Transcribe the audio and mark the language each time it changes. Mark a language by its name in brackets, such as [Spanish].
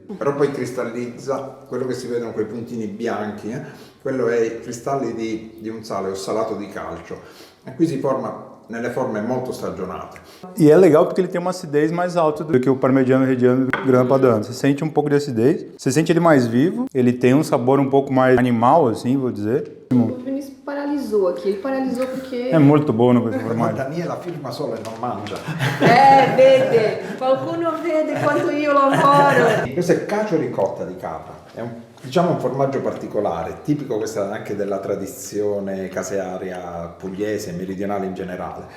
[Italian] Però poi cristallizza, quello che si vedono quei puntini bianchi, quello è i cristalli di un sale ossalato di calcio. E qui si forma nelle forme molto stagionate. [Portuguese] E é legal porque ele tem uma acidez mais alta do que o parmigiano reggiano do grana padano. Você sente um pouco de acidez, você sente ele mais vivo, ele tem um sabor um pouco mais animal, assim, vou dizer. O Vinícius paralisou aqui, ele paralisou porque... É muito [Italian] buono questo Ma formaggio. Daniela firma solo e non mangia. vede, qualcuno vede quanto io lavoro. Questo è cacio ricotta di capra, è un formaggio particolare, tipico questa anche della tradizione casearia pugliese e meridionale in generale.